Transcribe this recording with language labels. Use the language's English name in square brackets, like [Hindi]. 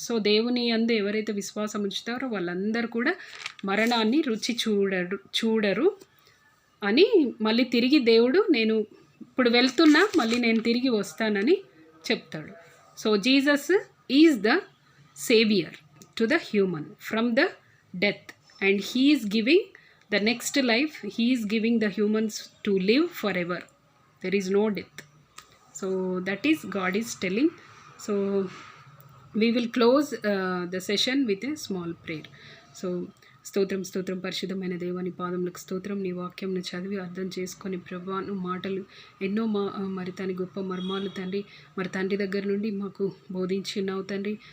[Telugu] So దేవుని యందు ఎవరైతే విశ్వాసం ఉంచుతారో వాళ్ళందరూ కూడా మరణాన్ని రుచి చూడరు అని మళ్ళీ తిరిగి దేవుడు, నేను ఇప్పుడు వెళ్తున్నా మళ్ళీ నేను తిరిగి వస్తానని చెప్తాడు. [English] So Jesus is the saviour to the human from the death and he is giving the next life. He is giving the humans to live for ever. There is no death. So that is God is telling. So we will close the session with a small prayer. [Telugu] So స్తోత్రం పరిశుద్ధమైన దేవాని పాదములకు స్తోత్రం. నీ వాక్యంను చదివి అర్థం చేసుకొని ప్రభా, నువ్వు మాటలు ఎన్నో మరి తన గొప్ప మర్మాలు తండ్రి మరి తండ్రి దగ్గర నుండి మాకు బోధించి ఉన్నావు తండ్రి.